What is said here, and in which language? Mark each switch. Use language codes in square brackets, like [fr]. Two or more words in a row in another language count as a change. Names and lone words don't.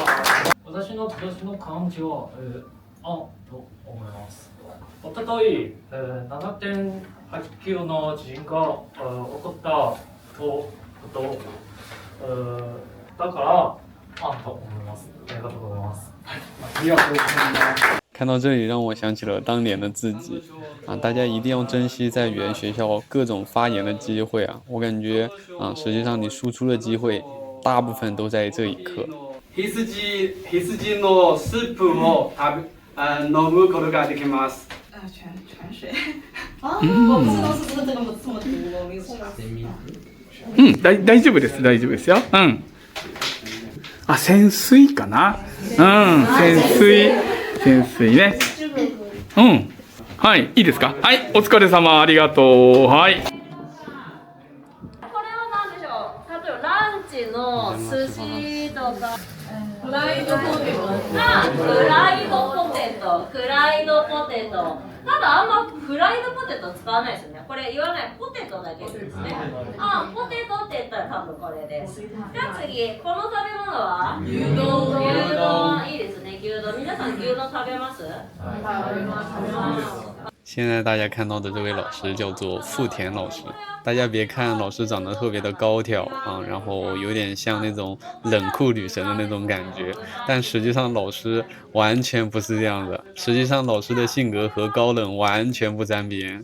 [ja] 私の今年の漢字は、と思います。おととい、7.89 の地震が起こったこと、だから、と思います。ありがとうございます。ありがとうございます。 [zh] 看到这里，让我想起了当年的自己啊！大家一定要珍惜在语言学校各种发言的机会啊！我感觉实际上你输出的机会大部分都在这一刻。 [ja] 羊のスープを飲むことができます。泉水。 [zh] 我不知道是不是这个这么读，我没有查。 [ja] 大丈夫です、大丈夫ですよ。潜水かな。潜水ね。はい、いいですか。はい、お疲れ様、ありがとう。はい。これは何でしょう。例えばランチの寿司とか。フライドポテト。フライドポテト。ただあんまフライドポテト使わないですよね。これ言わない、ポテトだけですね。ポテトって言ったら多分これです。じゃあ次、この食べ物は牛丼。いいですね、牛丼。皆さん牛丼食べます？食べます。 [zh] 现在大家看到的这位老师叫做富田老师，大家别看老师长得特别的高挑啊，然后有点像那种冷酷女神的那种感觉，但实际上老师完全不是这样的。实际上老师的性格和高冷完全不沾边。